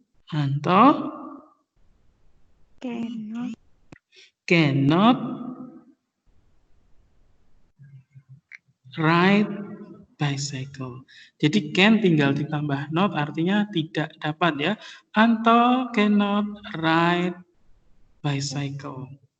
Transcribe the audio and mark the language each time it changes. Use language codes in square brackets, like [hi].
[en] Anto cannot ride bicycle. [id] Jadi can tinggal ditambah not, artinya tidak dapat ya. [en] Anto cannot ride bicycle.